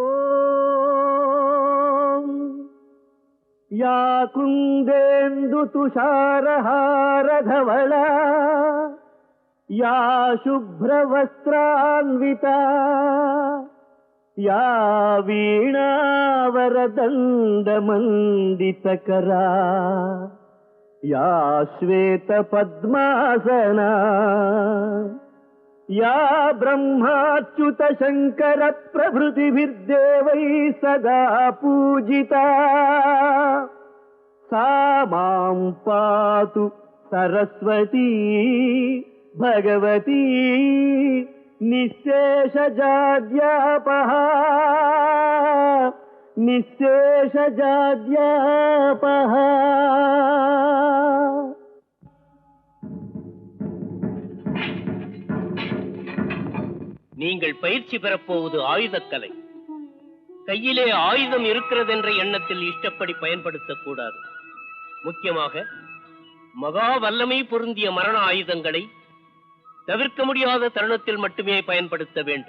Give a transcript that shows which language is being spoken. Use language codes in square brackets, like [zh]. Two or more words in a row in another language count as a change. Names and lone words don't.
[sa] या कुन्देन्दु तुषारहारधवला या शुभ्रवस्त्रान्विता या वीणावरदण्डमण्डितकरा या श्वेत पद्मासना या ब्रह्माच्युत शंकर प्रभृतिभिर्देवैः सदा पूजिता सा मां पातु सरस्वती भगवती निःशेषजाड्यापहा निःशेषजाड्यापहा. [ta] நீங்கள் பயிற்சி பெறப்போவது ஆயுதக்கலை. கையிலே ஆயுதம் இருக்கிறது என்ற எண்ணத்தில் இஷ்டப்படி பயன்படுத்தக்கூடாது. முக்கியமாக மகா வல்லமை பொருந்திய மரண ஆயுதங்களை தவிர்க்க முடியாத தருணத்தில் மட்டுமே பயன்படுத்த வேண்டும்.